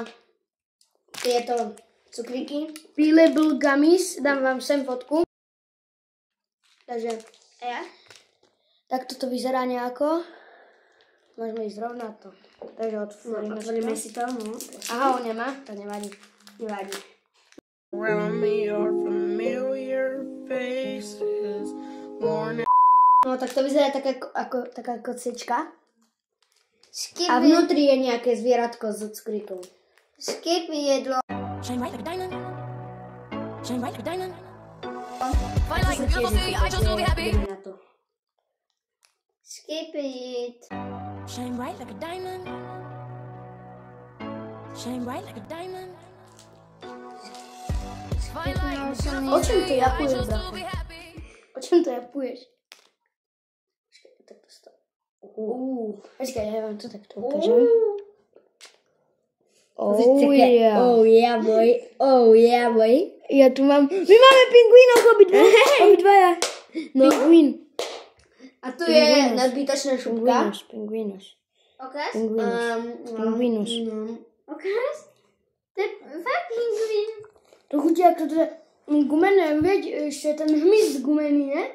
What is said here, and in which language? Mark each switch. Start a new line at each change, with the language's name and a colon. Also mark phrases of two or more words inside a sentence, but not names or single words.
Slovak: Tieto cukríky. Peelable Gummies. Dám vám sem fotku. Takže Ja? takto to vyzerá nejako. Môžeme ísť rovno na to. Takže Otvoríme si to, no. Aha, on nemá, to nevadí. Nevadí.
English: Around me are familiar faces, worn
Slovak: No tak to vyzerá taká kocička.
English: Skip
Slovak: A vnútri je nejaké zvieratko s cukríkom. jedlo.
English: Shine bright like a diamond. Shine bright like a diamond. Fine like the beautiful city, I chose to be happy.
Slovak: Ideme na to.
English: Skip it. Shine bright like a diamond. Shine bright like a diamond. Fine like the beautiful
Slovak: O čom to
English: city, I
Slovak: japuješ,
English: chose to
Slovak: bratku?
English: be happy.
Slovak: O čom to japuješ? Počkaj, tak to stalo. Počkaj, ja vám to takto ukážem.
English: Oh yeah. Oh yeah, boy. Oh yeah, boy.
Slovak: Ja tu mám... My máme pingvínov obidvaja. Pingvín. A tu je nadbytočná šupka. Pingvínus. Okaz? Pingvínus. Okaz? To je fakt pingvín. To chutí jak to je gumené, veď, ešte ten hmyz gumený, ne?